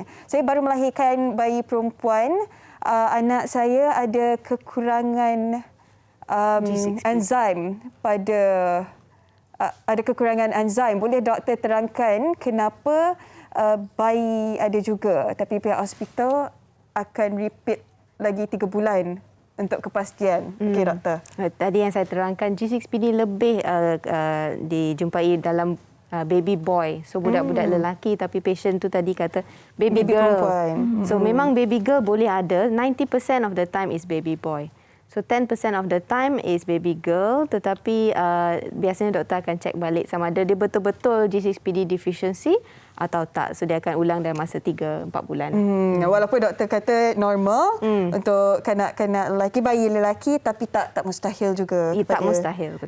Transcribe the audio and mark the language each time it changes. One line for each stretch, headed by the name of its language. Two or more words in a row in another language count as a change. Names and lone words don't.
Malay: Saya baru melahirkan bayi perempuan. Anak saya ada kekurangan enzim ada kekurangan enzim. Boleh doktor terangkan kenapa bayi ada juga, tapi pihak hospital akan repeat lagi 3 bulan untuk kepastian. Okey doktor. Tadi yang saya terangkan, G6PD lebih dijumpai dalam
English: baby boy.
Malay: So budak-budak lelaki, tapi patient tu tadi kata
English: baby girl.
Malay: So memang
English: baby girl
Malay: boleh ada.
English: 90% of the time is baby boy. So 10% of the time is baby girl,
Malay: tetapi biasanya doktor akan cek balik sama ada dia betul-betul G6PD deficiency atau tak. So dia akan ulang dalam masa 3-4 bulan. Walaupun doktor kata normal untuk kanak-kanak lelaki, bayi lelaki, tapi tak mustahil juga tak mustahil, betul.